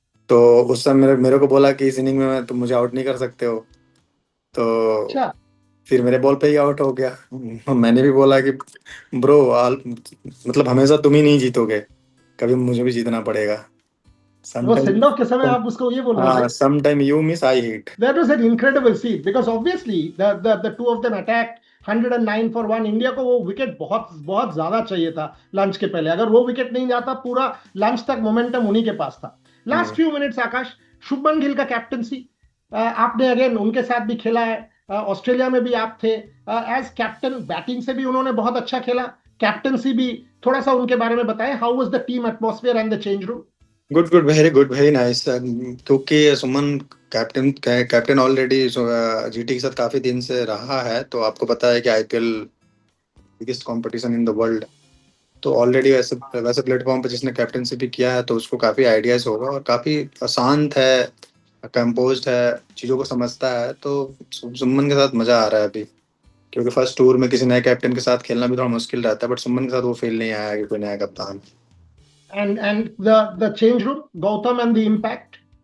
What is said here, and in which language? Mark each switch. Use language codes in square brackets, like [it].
[hi] तो उस समय मेरे को बोला कि इस इनिंग में तुम मुझे आउट नहीं कर सकते हो। तो अच्छा, फिर मेरे बॉल पे ही आउट हो गया। मैंने भी बोला कि ब्रो, मतलब हमेशा तुम ही नहीं जीतोगे, कभी मुझे भी जीतना पड़ेगा। वो सेंड ऑफ के समय [en] sometime [hi] आप उसको ये बोल रहे थे। [en] Sometime you miss I hit. That was an incredible scene because obviously the two of them attacked 109 for one. [hi] India को वो विकेट बहुत बहुत ज्यादा चाहिए था लंच के पहले। अगर वो विकेट नहीं जाता, पूरा लंच तक मोमेंटम उन्हीं के पास था। लास्ट फ्यू मिनट्स आकाश, शुभमन गिल का कैप्टनसी, आपने अगेन उनके साथ भी खेला है, ऑस्ट्रेलिया में भी आप थे एज कैप्टन, बैटिंग से भी उन्होंने बहुत अच्छा खेला, कैप्टनसी भी, थोड़ा सा उनके बारे में बताएं। How was the team atmosphere and the change room? [en] Good good, very good, very nice. [hi] क्योंकि सुमन कैप्टन ऑलरेडी जीटी के साथ काफी दिन से रहा है, तो आपको पता है कि IPL [en] Biggest competition in the world. [hi] तो ऑलरेडी वैसे वैसे प्लेटफॉर्म पर जिसने कैप्टनसी भी किया है तो उसको काफी आइडियाज होगा, और काफी शांत है, कंपोज्ड है, चीजों को समझता है। तो सुमन के साथ मजा आ रहा है अभी, क्योंकि फर्स्ट टूर में किसी नए कैप्टन के साथ खेलना भी थोड़ा मुश्किल रहता है, बट सुमन के साथ वो फील नहीं आया कि कोई नया कप्तान। [en] And the change room, Gautam and the impact.